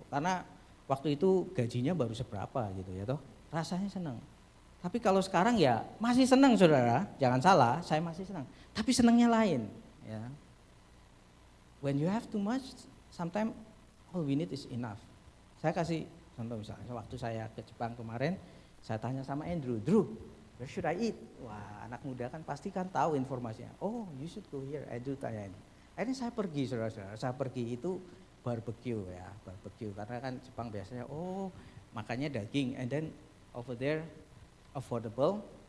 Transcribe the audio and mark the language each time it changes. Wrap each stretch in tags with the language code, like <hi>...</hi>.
<id>Karena waktu itu gajinya baru seberapa gitu ya toh. Rasanya senang. Tapi kalau sekarang ya masih senang saudara, jangan salah, saya masih senang. Tapi senangnya lain ya.</id> <en>When you have too much, sometimes all we need is enough.</en> <id>Saya kasih contoh misalnya, waktu saya ke Jepang kemarin, saya tanya sama Andrew, Drew,</id> <en>where should I eat?</en> <id>Wah anak muda kan pasti kan tahu informasinya.</id> <en>Oh you should go here,</en> <id>Andrew tanya ini. Akhirnya saya pergi saudara-saudara, saya pergi itu barbecue ya, barbecue. Karena kan Jepang biasanya makannya daging,</id> <en>and then over there affordable.</en>